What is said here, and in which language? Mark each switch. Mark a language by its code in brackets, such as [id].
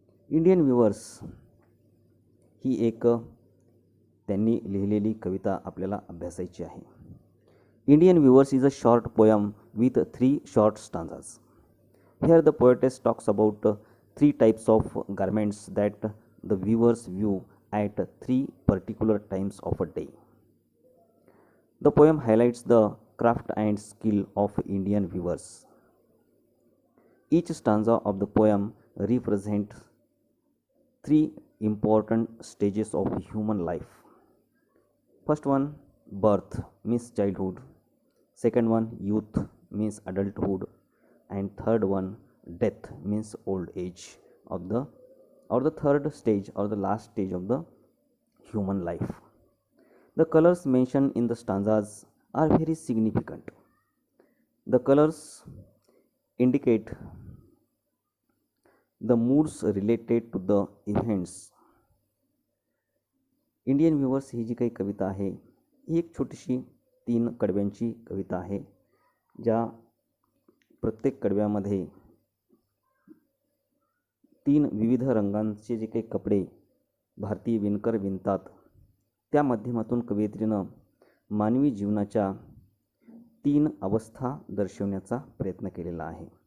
[mr] Indian viewers ही एक त्यांनी लिहिलेली कविता आपल्याला अभ्यासायची आहे. [en] Indian Viewers is a short poem with 3 short stanzas. Here the poetess talks about 3 types of garments that the viewers view at 3 particular times of a day. The poem highlights the craft and skill of Indian viewers. Each stanza of the poem represents 3 important stages of human life. First one, birth means childhood. Second one, youth means adulthood. And third one, death means old age of the third stage or the last stage of the human life. The colors mentioned in the stanzas are very significant. The colors indicate the moods related to the events. [mr] Indian viewers ही जी काही कविता आहे ही एक छोटीशी 3 कडव्यांची कविता आहे, ज्या प्रत्येक कडव्यामध्ये 3 विविध रंगांचे जे काही कपडे भारतीय विणकर विणतात, त्या माध्यमातून कवयित्रीनं मानवी जीवनाच्या 3 अवस्था दर्शवण्याचा प्रयत्न केलेला आहे.